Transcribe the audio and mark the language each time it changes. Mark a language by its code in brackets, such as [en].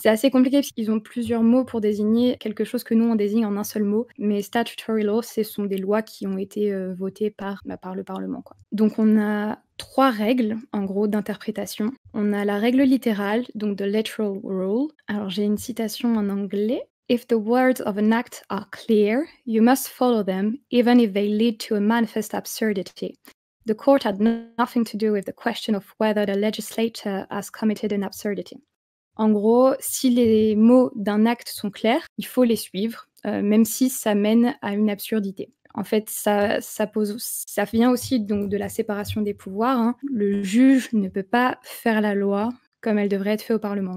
[fr] C'est assez compliqué parce qu'ils ont plusieurs mots pour désigner quelque chose que nous on désigne en un seul mot. Mais statutory law, ce sont des lois qui ont été votées par le Parlement, quoi. Donc on a 3 règles, en gros, d'interprétation. On a la règle littérale, donc [en] the literal rule. [fr] Alors j'ai une citation en anglais. [en] If the words of an act are clear, you must follow them, even if they lead to a manifest absurdity. The court had nothing to do with the question of whether the legislator has committed an absurdity. [fr] En gros, si les mots d'un acte sont clairs, il faut les suivre, même si ça mène à une absurdité. En fait, ça vient aussi donc de la séparation des pouvoirs, hein. Le juge ne peut pas faire la loi comme elle devrait être faite au Parlement.